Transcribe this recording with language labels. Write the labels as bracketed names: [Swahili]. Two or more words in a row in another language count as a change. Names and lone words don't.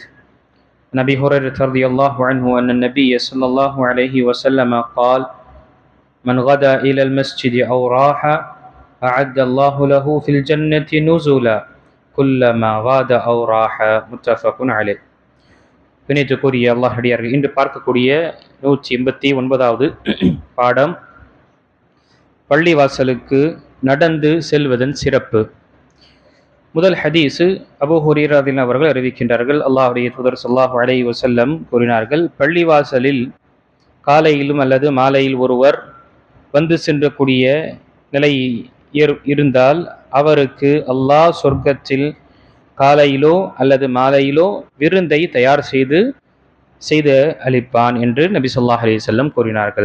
[Arabic] عن أبي هريرة رضي الله عنه أن النبي صلى الله عليه وسلم قال: من غدا إلى المسجد أو راح أعد الله له في الجنة نزلا كلما غاد أو راح. متفق عليه. [Tamil] பிணைத்துக்குரிய அல்லாஹ்டியார்கள், இன்று பார்க்கக்கூடிய 189வது பாடம் பள்ளிவாசலுக்கு நடந்து செல்வதன் சிறப்பு. முதல் ஹதீஸு அபூ ஹுரைரா அவர்கள் அறிவிக்கின்றார்கள், அல்லாஹ்வுடைய தூதர் [Arabic] صلى الله عليه وسلم [Tamil] கூறினார்கள், பள்ளிவாசலில் காலையிலும் அல்லது மாலையில் ஒருவர் வந்து சென்றக்கூடிய நிலை இருந்தால் அவருக்கு அல்லாஹ் சொர்க்கத்தில் காலையிலோ அல்லது மாலையிலோ விருந்தை தயார் செய்து அளிப்பான் என்று நபி [Arabic] صلى الله عليه وسلم [Tamil] கூறினார்கள்.